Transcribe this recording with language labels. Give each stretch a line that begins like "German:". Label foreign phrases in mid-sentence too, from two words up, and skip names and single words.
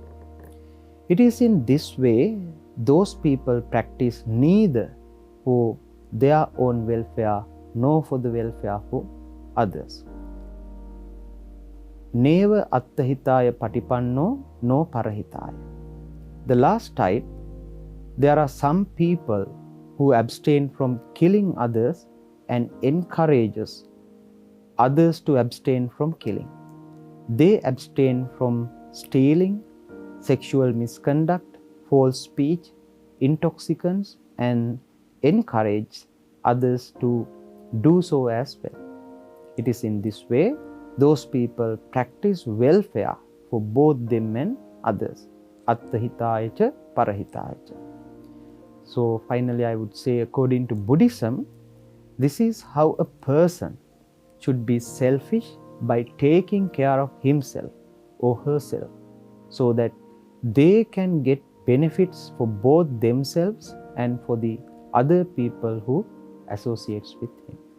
English: It is in this way those people practice neither for their own welfare nor for the welfare for others.
Pali: Neva attahitaya patipanno no parahitaya.
English: The last type, there are some people who abstain from killing others and encourages others to abstain from killing. They abstain from stealing, sexual misconduct, false speech, intoxicants, and encourage others to do so as well. It is in this way those people practice welfare for both them and others.
Pali: Attahitaya cha parahitaya cha.
English: So finally I would say, according to Buddhism, this is how a person should be selfish by taking care of himself or herself, so that they can get benefits for both themselves and for the other people who associates with him.